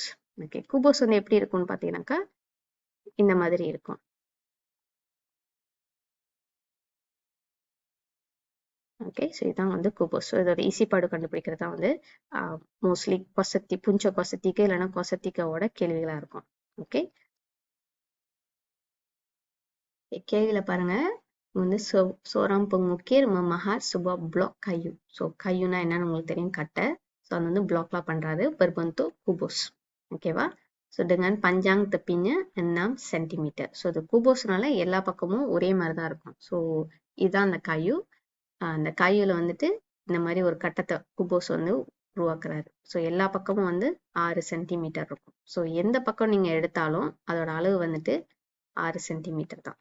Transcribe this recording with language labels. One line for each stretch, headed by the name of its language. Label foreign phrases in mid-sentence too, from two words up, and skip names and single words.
Tamil: ஓகே, குபோஸ் வந்து எப்படி இருக்கும்னு பார்த்தீங்கன்னாக்கா இந்த மாதிரி இருக்கும்.
English: Okay, so
Tamil: இதான் வந்து குபோஸ். ஸோ இதோட ஈசிப்பாடு கண்டுபிடிக்கிறது தான் வந்து மோஸ்ட்லி புஞ்ச கொசத்திக்கு இல்லைன்னா கொசத்திக்காவோட கேள்விகளாக இருக்கும். ஓகே, கேள்வியில பாருங்க வந்து
Malay: சோராம் pengukir memahat sebuah blok kayu.
Tamil: ஸோ கையுனா என்னன்னு உங்களுக்கு தெரியும், கட்டை. ஸோ அது வந்து பிளாக்லாம் பண்றாரு
Malay: berbentuk kubus.
Tamil: ஓகேவா?
Malay: ஸோ dengan panjang tepinya 6 சென்டிமீட்டர்.
Tamil: ஸோ இது குபோஸ்னால எல்லா பக்கமும் ஒரே மாதிரி தான் இருக்கும். ஸோ இதுதான் அந்த காயு. அந்த காயுல வந்துட்டு இந்த மாதிரி ஒரு கட்டத்தை குபோஸ் வந்து உருவாக்குறாரு. ஸோ எல்லா பக்கமும் வந்து 6 சென்டிமீட்டர் இருக்கும். ஸோ எந்த பக்கம் நீங்க எடுத்தாலும் அதோட அளவு வந்துட்டு 6 சென்டிமீட்டர் தான்.